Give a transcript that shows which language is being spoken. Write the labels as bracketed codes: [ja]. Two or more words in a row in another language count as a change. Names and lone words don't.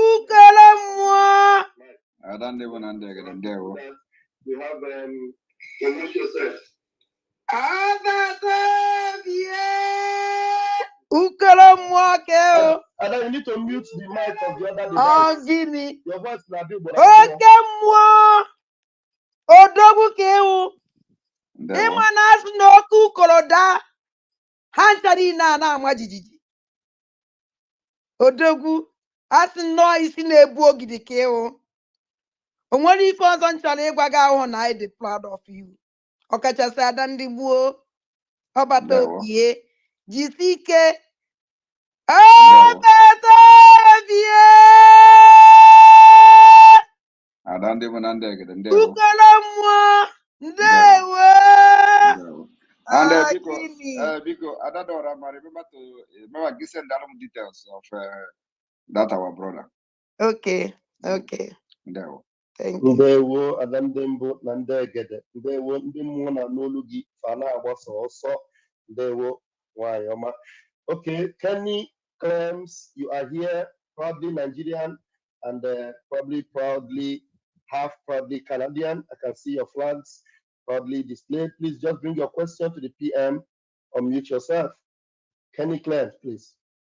[en] Arande Bonandega, then there were. We have unmute yourself. Ada, you need to mute the mic of the other device. Your voice is not big, but [ig] Odogwu asị nnọọ isi na-ebu ogidi ka ịhụ o nwere ife ọzọ nchọrọ ịgwa gị ahụ na anyị dị [en] proud of you [ig] ọkachasị ada ndị gboo ọbata obie jisi ike ọbata obie ada ndị bụ na ndị egede ndị ukolo mmụọ ndewo [en] and because Adadora, remember give send them details of that our brother. Okay. [ig] Ndewo. [en] Thank you. [ig] Ndewo Adam Dembo na ndegede. Ndewo ndị mmụọ na n'olu gị fa na-agbasa ọsọ. Ndewo nwanyị ọma. [en] Okay, Kenny claims you are here, proudly Nigerian and probably half proudly Canadian. I can see your flags proudly displayed. Please just bring your question to the PM. Unmute yourself. Kenny Clems, please.